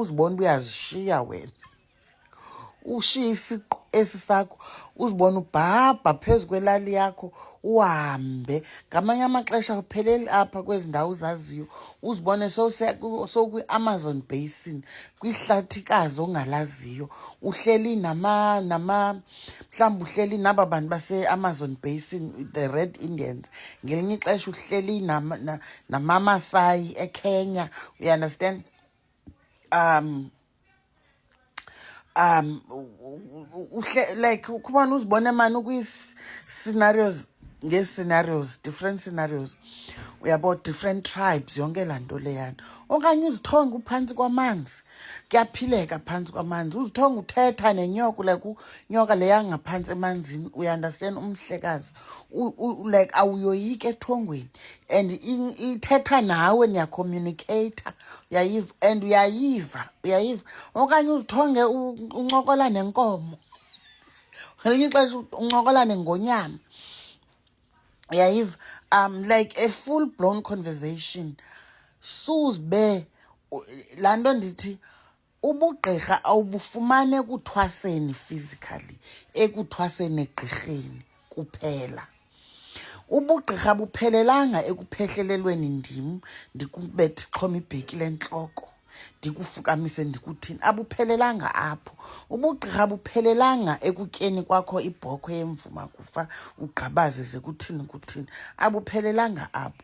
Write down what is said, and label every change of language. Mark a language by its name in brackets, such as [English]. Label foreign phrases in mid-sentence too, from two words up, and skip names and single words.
[Xhosa] uzibona uba uyazishiya wena ushiye isiqu esi sakho uzibona ubhabha phezu kwelali yakho uhambe ngamanye amaxesha upheleli apha kwezi ndawo uzaziyo uzibone sowukwi-Amazon basin kwihlathikazi ongalaziyo uhleli mhlawumbi uhleli naba bantu base-Amazon basin [English] the Red Indians [Xhosa] ngelinye ixesha uhleli namaMasayi eKenya uyaunderstand. Like kubona uzibone mani ukwi-scenarios ngee-scenarios [English] different scenarios [Xhosa] uyabo [English] different tribes [Xhosa] yonke laa nto leyana okanye uzithonge uphantsi kwamanzi kuyaphileka phantsi kwamanzi uzithonge uthetha nenyoka like unyoka leya ngaphantsi emanzini uyaunderstand umhlekazi like awuyoyiki ethongweni and ithetha nawe niyacommunicata uyayiva and uyayiva okanye uzithonge uncokola nenkomo ngelinye ixesha uncokola nengonyama uyayiva like [English] a full blown conversation [Xhosa] suzibe laa nto ndithi ubugqirha awubufumane ekuthwaseni physically ekuthwaseni egqirheni kuphela ubugqirha buphelelanga ekuphehlelelweni ndim ndikubethe xhoma ibhekile entloko ndikufukamise ndikuthini abuphelelanga apho ubugqirha buphelelanga ekutyeni kwakho ibhokhwe yemvuma kufa ugqabaze ze kuthini abuphelelanga apho.